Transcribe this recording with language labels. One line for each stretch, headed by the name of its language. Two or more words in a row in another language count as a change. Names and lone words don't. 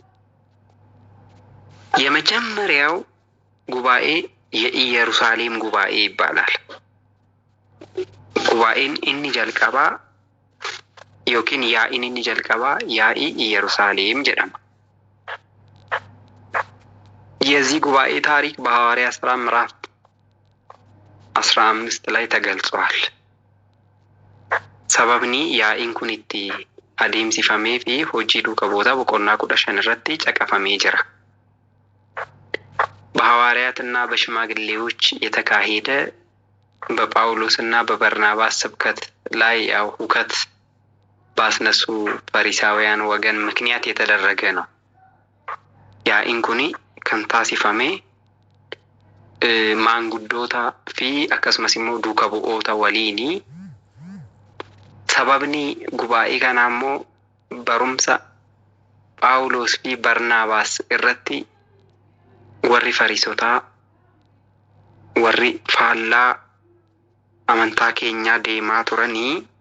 Amharic: የመጀመሪያው ጉባኤ የኢየሩሳሌም ጉባኤ ይባላል።
Oromo: Gubaa'een inni jalqabaa yookiin yaa'iin inni jalqabaa yaa'ii Iyeerusaalem jedhama።
Amharic: የዚህ ጉባኤ ታሪክ በሐዋርያት ሥራ ምዕራፍ 15 ላይ ተገልጿል።
Oromo: sababni yaa'iin kun itti adeemsifamee fi hojii duuka boota boqonnaa 15 irratti caqafamee jira።
Amharic: በሐዋርያትና በሽማግሌዎች የተካሄደ በጳውሎስና በበርናባስ ስብከት ላይ ያው ሁከት ባስነሱ ፈሪሳውያን ወገን ምክንያት የተደረገ ነው።
Oromo: yaa'iin kuni kan taasifame maanguddoota fi akkasumas immoo duuka bu'oota waliini. Sababni gubaa'ee kanaa immoo barumsa Phaawulos fi Barnaabaas irratti warri Fariisotaa, warri faallaa amantaa keenyaa deemaa turanii